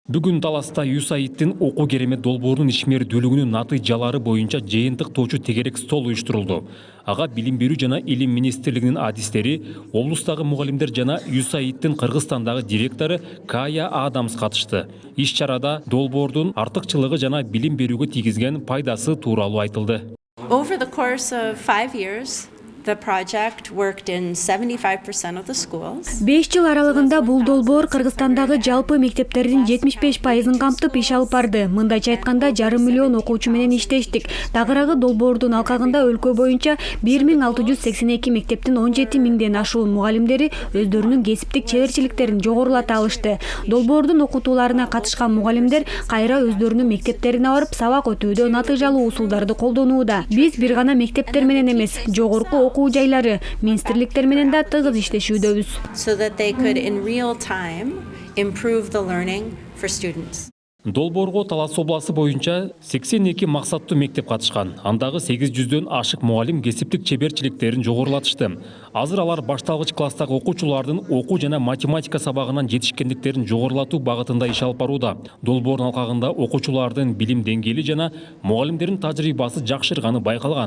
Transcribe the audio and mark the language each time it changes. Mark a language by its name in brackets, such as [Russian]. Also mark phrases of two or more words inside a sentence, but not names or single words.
[Kyrgyz] Бүгүн Таласта USAID-тин окуу керемет долбоорунун ишмердүүлүгүнүн натыйжалары боюнча жыйынтыктоочу тегерек стол уюштурулду. Ага билим берүү жана илим министрлигинин адистери, облустагы мугалимдер жана USAID-тин Кыргызстандагы директору Кая Адамс катышты. Иш чарада долбоордун артыкчылыгы жана билим берүүгө тийгизген пайдасы тууралуу айтылды. [English] Over the course of 5 years, the project worked in 75% of the schools. [Kyrgyz] 5 жыл аралыгында бул долбоор Кыргызстандагы жалпы мектептердин 75%-ын камтып иш алып барды. Мындайча айтканда 500 миллион окуучу менен иштештик. Дагыраагы долбоордун алкагында өлкө боюнча 1682 мектептин 17 миңден ашуун мугалимдери өздөрүнүн кесиптик чеберчиликтерин жогорулата алышты. Долбоордун окутууларына катышкан мугалимдер кайра өздөрүнүн мектептерине барып сабак өтүүдө натыйжалуу усулдарды колдонууда. Биз бир гана мектептер менен эмес, жогорку окуу жайлары, министрликтер менен да тыгыз иштешүүдөбүз. [English] So that they could in real time improve the learning for students. [Kyrgyz] Долбоорго Талас обласы боюнча 82 максаттуу мектеп катышкан. Андагы 800дөн ашык мугалим кесиптик чеберчиликтерин жогорулатышты. Азыр алар башталгыч класстагы окуучулардын окуу жана математика сабагынан жетишкендиктерин жогорулатуу багытында иш алып барууда. Долбоордун алкагында окуучулардын билим деңгээли жана мугалимдердин тажрыйбасы жакшырганы байкалган.